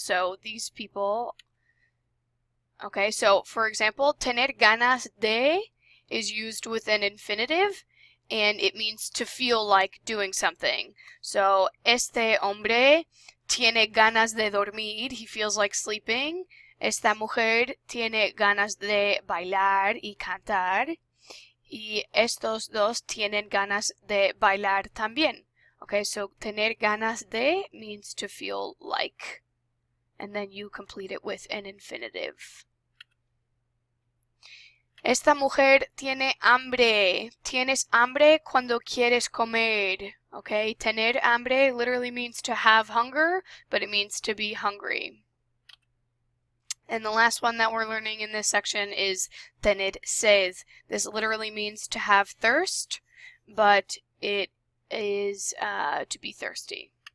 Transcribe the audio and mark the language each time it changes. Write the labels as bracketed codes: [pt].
[en] So these people, okay, so for example, tener ganas de is used with an infinitive, and it means to feel like doing something. [es] So, este hombre tiene ganas de dormir. [en] He feels like sleeping. [es] Esta mujer tiene ganas de bailar y cantar. Y estos dos tienen ganas de bailar también. [en] Okay, so tener ganas de means to feel like. And then you complete it with an infinitive. [es] Esta mujer tiene hambre. Tienes hambre cuando quieres comer. [en] Okay, tener hambre literally means to have hunger, but it means to be hungry. And the last one that we're learning in this section is tener sed. This literally means to have thirst, but it is to be thirsty.